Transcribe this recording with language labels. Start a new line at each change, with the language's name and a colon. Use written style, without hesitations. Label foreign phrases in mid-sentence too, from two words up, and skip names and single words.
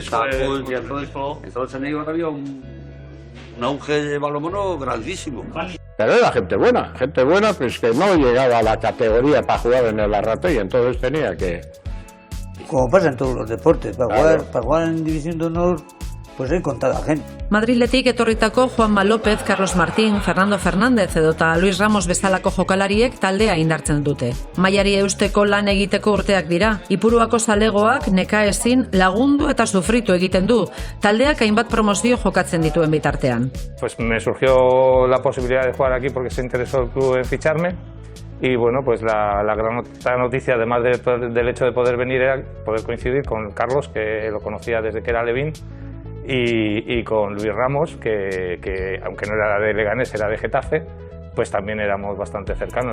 Spanish: entonces en Eibar había un auge de balonmano grandísimo. Pero era gente buena pues que no llegaba a la categoría para jugar en el Arrate y entonces tenía que... Como pasa en todos los deportes, para jugar en División de Honor, pues hay contada gente.
Basque: Madriletik etorritako Juanma López, Carlos Martín, Fernando Fernández edota Luis Ramos bezalako jokalariek taldea indartzen dute. Mailari eusteko lan egiteko urteak dira. Ipuruako zalegoak nekaezin lagundu eta sufritu egiten du. Taldeak hainbat promozio jokatzen dituen bitartean.
Spanish: Pues me surgió la posibilidad de jugar aquí porque se interesó el club en ficharme. Y bueno, pues la gran noticia, además del hecho de poder venir, era poder coincidir con Carlos, que lo conocía desde que era Levín, y con Luis Ramos, que aunque no era de Leganés, era de Getafe, pues también éramos bastante cercanos.